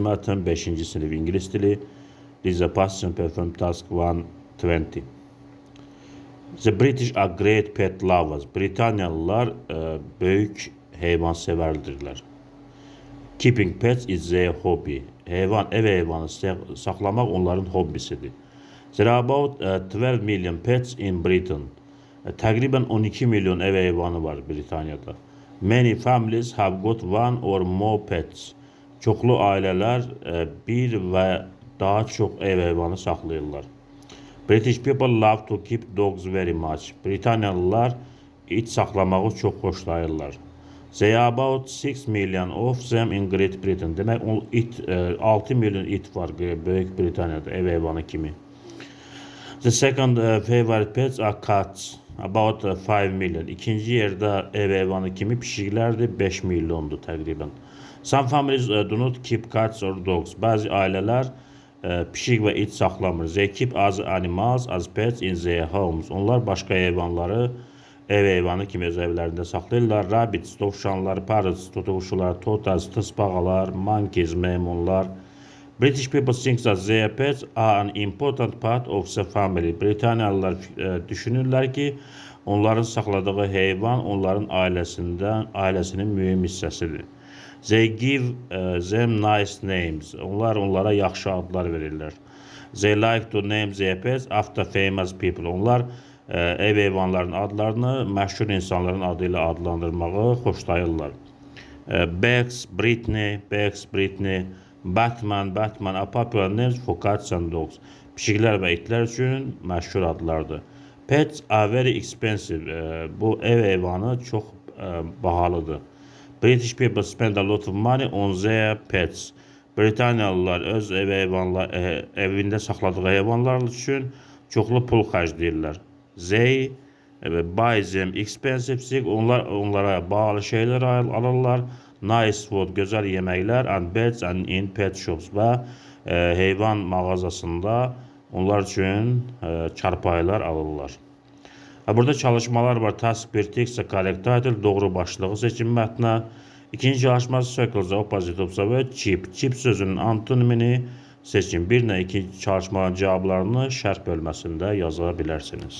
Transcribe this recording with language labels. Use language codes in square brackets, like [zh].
[az] mətn 5-ci sinif İngilis dili. [en] Lisa Passion Perform Task 120. The British are great pet lovers. [az] Britaniyalılar böyük heyvan severdirlər. [en] Keeping pets is their hobby. [az] Ev heyvanı saxlamaq onların hobbisidir. [en] There are about 12 million pets in Britain. [az] Təqribən 12 milyon ev heyvanı var Britaniyada. [en] Many families have got one or more pets. [az] Çoxlu ailələr bir və daha çox ev heyvanı saxlayırlar. [en] British people love to keep dogs very much. [az] Britaniyalılar it saxlamağı çox xoşlayırlar. [en] There are about 6 million of them in Great Britain. [az] Demək 6 milyon it var Böyük Britaniyada ev heyvanı kimi. [en] The second favorite pets are cats. About 5 million. [az] İkinci yerdə ev heyvanı kimi pişiklərdir, 5 milyondur təqribən. [en] Some families do not keep cats or dogs. [az] Bəzi ailələr pişik və it saxlamır. [en] They keep other animals as pets in their homes. [az] Onlar başqa heyvanları ev heyvanı kimi öz evlərində saxlayırlar. [en] Rabbits, [az] dovşanlar, [en] parrots, [az] tutuquşular, [en] tortoises, [az] tısbağalar, [en] monkeys, [az] meymunlar. [en] British people think that their pets are an important part of the family. [az] Britaniyalılar düşünürlər ki, onların saxladığı heyvan onların ailəsinin mühüm hissəsidir. [en] They give them nice names. [az] Onlar onlara yaxşı adlar verirlər. [en] They like to name their pets after famous people. [az] Onlar ev heyvanların adlarını məşhur insanların adı ilə adlandırmağı xoşlayırlar. [en] Bex, Britney, Batman are popular names for cats and dogs. [az] Pişiklər və itlər üçün məşhur adlardır. [en] Pets are very expensive. [az] Bu ev heyvanı çox bahalıdır. [en] British people spend a lot of money on their pets. [az] Britaniyalılar öz evində saxladığı heyvanlar üçün çoxlu pul xərcləyirlər. [en] They buy them expensive things. [az] Onlara bahalı şeylər alırlar. [en] Nice food, [az] gözəl yeməklər, [en] and beds and in pet shops [az] və heyvan mağazasında onlar üçün çarpayılar alırlar. Burada çalışmalar var. [en] Task 1, text, correct title, [az] doğru başlığı seçin mətnə. İkinci çalışması circles, opposite observe, cheap. Cheap sözünün antonimini seçin. Bir ilə ikinci çalışmaların cavablarını şərh bölməsində yaza bilərsiniz.